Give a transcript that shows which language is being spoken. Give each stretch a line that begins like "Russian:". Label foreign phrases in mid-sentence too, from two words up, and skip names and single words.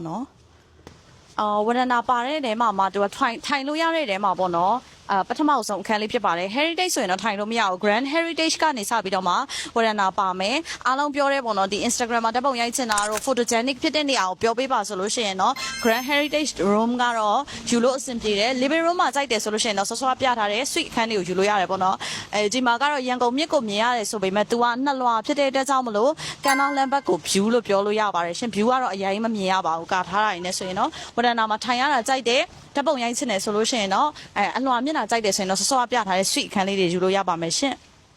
Burmese: နော်။ဝရဏပါတဲ့တဲမှာသူကထိုင်လို့ရတဲ့တဲမှာပေါ့နော်ပထမဆုံးအခန်းလေးဖြစ်ပါတယ် heritage ဆိုရင်တော့ထိုင်လို့မရဘူး
English: grand heritage
Burmese: ကနေစပြီးတော့မှ ဝရဏပါမယ်အားလုံးပြောရဲပေါ့နော်ဒီ Instagram မှာဓာတ်ပုံရိုက်ချင်တာတော့ photogenic ဖြစ်တဲ့နေရာကိုပြောပေးပါဆိုလို့ရှိရင်တော့
English: grand heritage room
Burmese: ကတော့ယူလို့အဆင်ပြေတယ်
English: living room
Burmese: မှာကြိုက်တယ်ဆိုလို့ရှိရင်တော့ဆော့ဆော့ပြထားတဲ့ suite အခန်းလေးကိုယူလို့ရတယ်ပေါ့နော်ဒီမှာကတော့ရန်ကုန်မြစ်ကိုမြင်ရတယ်ဆိုပေမဲ့ तू ကနှစ်လွှာဖြစ်တဲ့အတွက်ကြောင့်မလို့ကန်နာလမ်းဘက်ကို view လို့ပြောလို့ရပါတယ်ရှင် view ကတော့အရင်မမြင်ရပါဘူးကာထားတာနေဆိုရင်တော့ဝရဏမှာထိုင်ရတာကြိုက်တယ်ဓာတ်ပုံရိုက်ချင်တယ်ဆိုလို့ရှိရင်တော့အလွှာမျက်နှာကြိုက်တယ်ဆိုရင်တော့ဆော့ဆော့ပြထားတဲ့ suite အခန်းလေးတွေယူလို့ရပါမယ်ရှင်